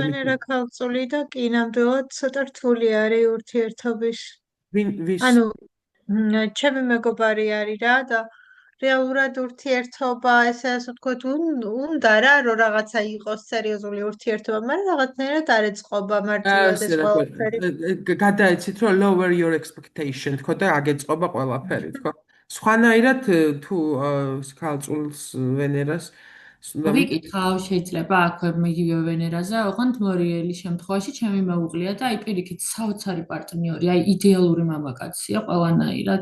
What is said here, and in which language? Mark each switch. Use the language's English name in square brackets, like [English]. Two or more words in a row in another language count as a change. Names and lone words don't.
[Georgian] ვენერა ქალწული და კი ნამდვილად ცოტა რთული არის ურთიერთობის. ვის ანუ ჩემი მეგობარი არის რა და რეალურად ურთიერთობა ესე ასე ვთქვათ უნდა რა რომ რაღაცა იყოს სერიოზული ურთიერთობა, მაგრამ რაღაცნაირად არ ეწყობა მარტივად ეს ყველაფერი. გადაეცით რომ [English] lower your expectation [Georgian] თქო და აგეწყობა ყველაფერი თქო. სხვანაირად თუ ქალწულს ვენერას ვიკითხავ, შეიძლება აქვე მიგივე ვენერაზე, ოღონდ მორიელის შემთხვევაში ჩემი მეუღლეა და აი პირიქით საოცარი პარტნიორი, აი იდეალური მამაკაცია ყველანაირად.